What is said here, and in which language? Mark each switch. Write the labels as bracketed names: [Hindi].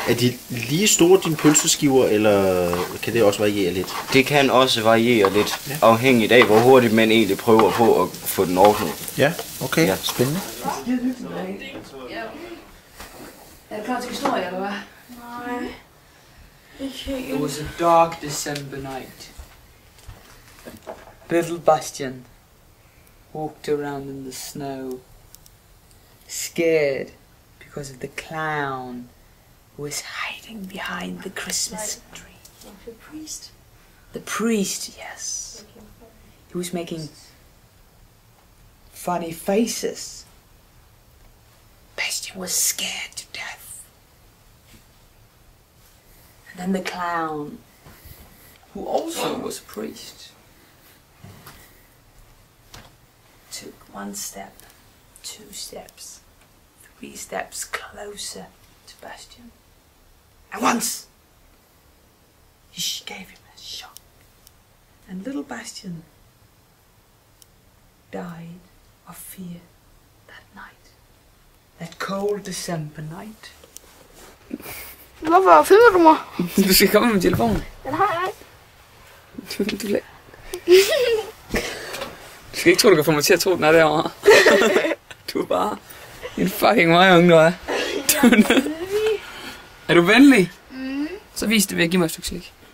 [Danish] Er de lige store, dine pølseskiver, eller kan det også variere lidt? Det kan også variere lidt, afhængigt af, hvor hurtigt man egentlig prøver på at få den ordnet. Ja, okay. Ja. Spændende. Er det klar til historie, eller hvad? Nej. Ikke [English] It was a dark December night. Little Bastian walked around in the snow, scared because of the clown who was hiding behind the Christmas tree. The priest. The priest, yes. He was making funny faces. Bastian was scared to death. And then the clown, who also was a priest, took 1 step, 2 steps, 3 steps closer to Bastian. And once, he gave him a shock. And little Bastian died of fear that night. That cold December night. [Danish] Hvorfor filmer du mig? Du skal komme med min telefon. Den har jeg ikke. Du skal ikke tro, du kan få mig til at tro, den er derovre. Du er bare en fucking møgeunge, du er. Er du venlig? Så vis det ved at give mig et stykke slik.